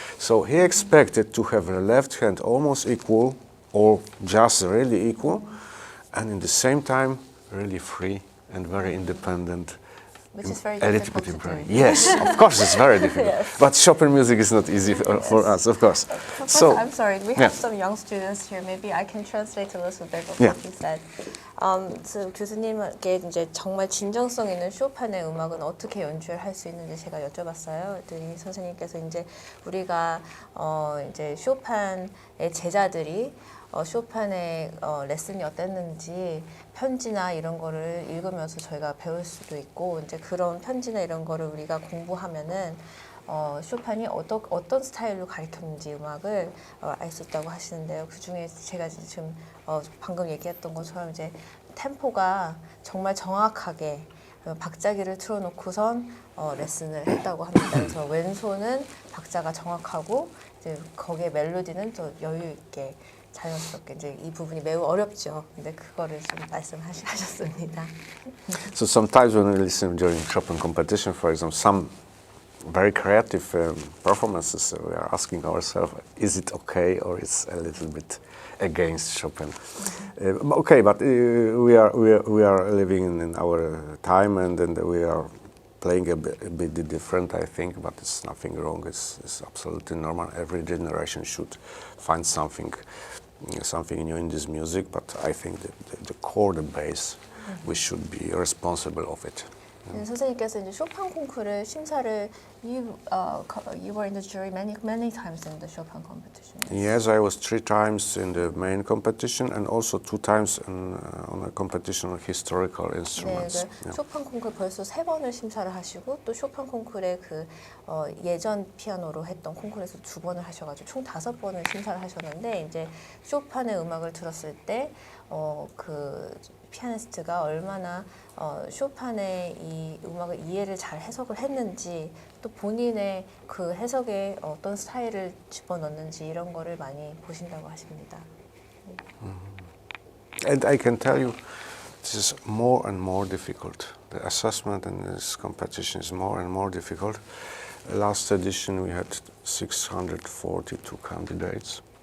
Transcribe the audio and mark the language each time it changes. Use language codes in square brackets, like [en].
[en] So he expected to have a left hand almost equal, or just really equal, and in the same time really free and very independent. Which is very difficult to do. Yes, of course, it's very difficult. Yes. But Chopin music is not easy for us, of course. So I'm sorry, we have some young students here. Maybe I can translate a little bit of what he said. [ko] So 교수님께 이제 정말 진정성 있는 쇼판의 음악은 어떻게 연주를 할 수 있는지 제가 여쭤봤어요. 그랬더니 선생님께서 이제 우리가 이제 쇼판의 제자들이 쇼판의 레슨이 어땠는지 편지나 이런 거를 읽으면서 저희가 배울 수도 있고, 이제 그런 편지나 이런 거를 우리가 공부하면은 쇼판이 어떤 스타일로 가르쳤는지 음악을 알 수 있다고 하시는데요. 그 중에 제가 지금 방금 얘기했던 것처럼 이제 템포가 정말 정확하게 박자기를 틀어놓고선 레슨을 했다고 합니다. 그래서 왼손은 박자가 정확하고 이제 거기에 멜로디는 또 여유 있게 자연스럽게, 이제 이 부분이 매우 어렵죠. 근데 그거를 좀 말씀하셨습니다. [en] So sometimes when we listen during Chopin competition, for example, some very creative performances, we are asking ourselves, is it okay or it's a little bit against Chopin? Okay, but we are living in our time, and we are playing a bit different, I think, but it's nothing wrong. It's absolutely normal. Every generation should find something new in this music, but I think that the core, the base, we should be responsible of it. [ko] 선생님께서 이제 쇼판 콩쿠르 심사를 [en] you were in the jury many times in the Chopin competition. Yes, I was 3 times in the main competition and also 2 times on a competition of historical instruments. [ko] 네, 쇼판 콩쿠르 벌써 3번을 심사를 하시고, 또 쇼판 콩쿠르의 그 예전 피아노로 했던 콩쿠르에서 2번을 하셔가지고 총 5번을 심사를 하셨는데, 이제 쇼판의 음악을 들었을 때 그 피아니스트가 얼마나 쇼판의 이 음악을 이해를 잘 해석을 했는지, 또 본인의 그 해석에 어떤 스타일을 집어넣는지 이런 거를 많이 보신다고 하십니다. [en] And I can tell you, this is more and more difficult. The assessment in this competition is more and more difficult. Last edition we had 642 candidates.